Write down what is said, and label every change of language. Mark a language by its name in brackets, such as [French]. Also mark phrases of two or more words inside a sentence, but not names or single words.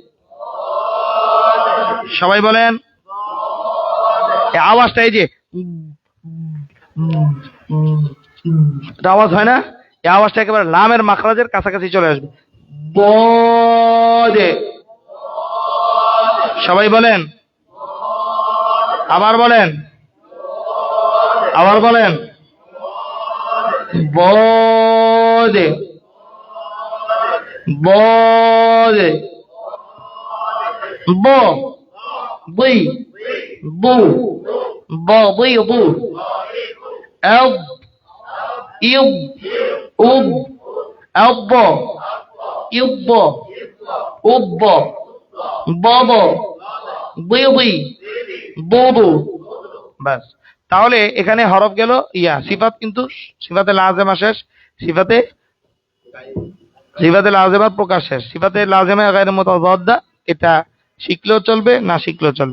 [Bangla] সবাই বলেন এই আওয়াজটা, এই যে আওয়াজ হয় না, এই আওয়াজটা একেবারে লামের মাখরাজের কাছাকাছি চলে আসবে, বদে। সবাই বলেন, আবার বলেন, আবার বলেন, বদে বদে, ব বই বু ব বই বু, এব ইব উব, এব ইব উব, বব বই বই ববু। বাস, তাহলে এখানে হরফ গেল ইয়া, সিফাত কিন্তু [Arabic] صفة لازمة [Bangla] শেষ, [Arabic] صفة صفة لازمة [Bangla] প্রকাশ শেষ, [Arabic] صفة لازمة غير متضادة [Bangla] এটা শিখলেও চলবে, না শিখলেও চলবে।